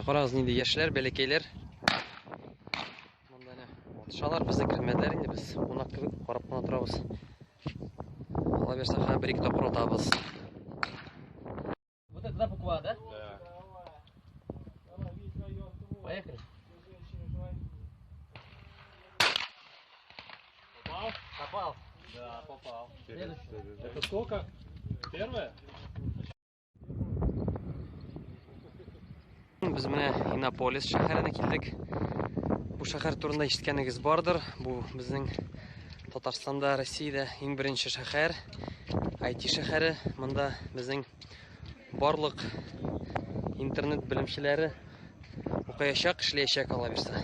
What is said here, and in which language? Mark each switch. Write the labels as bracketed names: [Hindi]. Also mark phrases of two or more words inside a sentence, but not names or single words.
[Tatar] Карагыз, нинди яшьләр, бәләкәйләр. Монда атышалар, безне кермәделәр инде, без кунак кебек карап кына торабыз. Алла берсә, бер-ике тапкыр атабыз. [Russian] Вот это буква, да? Да. Поехали. Попал? Да, попал. Следующий. Это сколько? Первое? [Tatar] Biz менә Иннополис шәһәренә килдек. Бу шәһәр турында ишеткәнегез бардыр. Бу безнең Татарстанда, Россиядә иң беренче шәһәр. IT шәһәре. Монда безнең барлык интернет белемчеләре укыячак, эшләячәк ала бирсә.